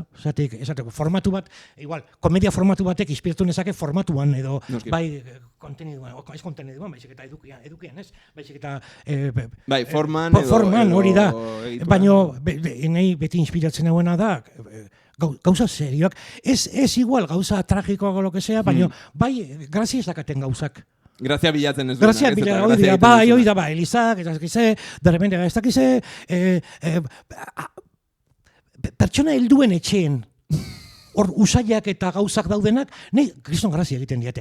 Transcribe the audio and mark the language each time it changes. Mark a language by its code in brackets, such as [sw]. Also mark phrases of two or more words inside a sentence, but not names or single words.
[eu] Esateko, formatu bat, igual, komedia formatu batek inspiratu nezake formatuan, edo, bai, konteniduan, ez konteniduan, baizik eta edukian, ez? Baizik eta... Bai, forman, hori da. Baina, nahi beti inspiratzen nagoena da, gauza serioak, ez igual gauza tragikoak [es] o lo que sea, [eu] baina, bai, grazia ez dakaten gauzak. Grazia bilatzen ez duena. Grazia bilatzen, hoi da, Elizak, ez dakize, derrepende ez dakize, pertsona helduen etxeen, hor usaiak eta gauzak daudenak, nahi kriston grazia egiten diate.